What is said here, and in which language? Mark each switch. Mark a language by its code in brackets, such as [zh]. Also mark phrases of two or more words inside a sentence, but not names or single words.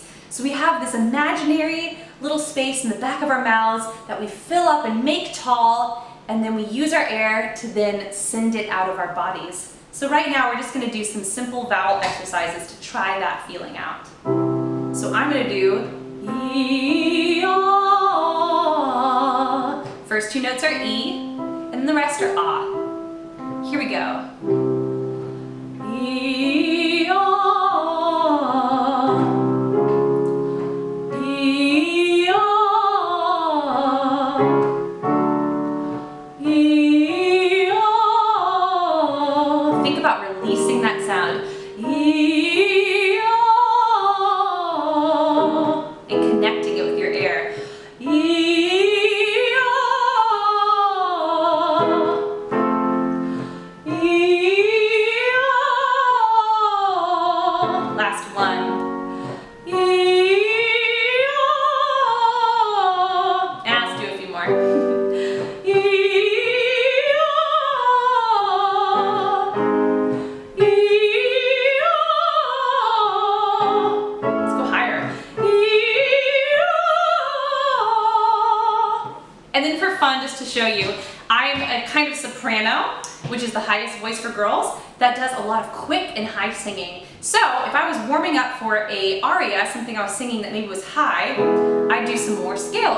[en] So we have this imaginary little space in the back of our mouths that we fill up and make tall, and then we use our air to then send it out of our bodies. So right now we're just going to do some simple vowel exercises to try that feeling out. So I'm going to do E-O. First two notes are E, and the rest are Ah. Here we go. E-O. E-O. E-O. Think about releasing that sound. E-O. And connecting it with your air. E-O. E-O. Last one. E-O. And let's do a few more. E-O. E-O. Let's go higher. E-O. And then for fun, just to show you, I'm a kind of soprano, which is the highest voice for girls, that does a lot of quick and high singing. So if I was warming up for a aria, something I was singing that maybe was high, I'd do some more scales.